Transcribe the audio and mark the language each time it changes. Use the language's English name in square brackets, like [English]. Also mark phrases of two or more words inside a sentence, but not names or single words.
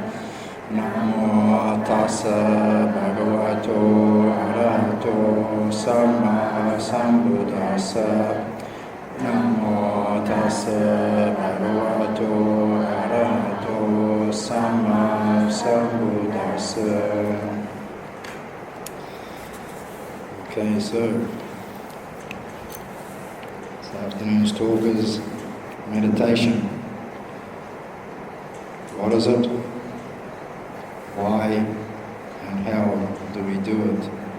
[Pali] Namo tassa bhagavato arahato samma sambuddhassa. Namo tassa bhagavato arahato samma sambuddhassa. [English] Okay, so this afternoon's talk is meditation. What is it? Why and how do we do it?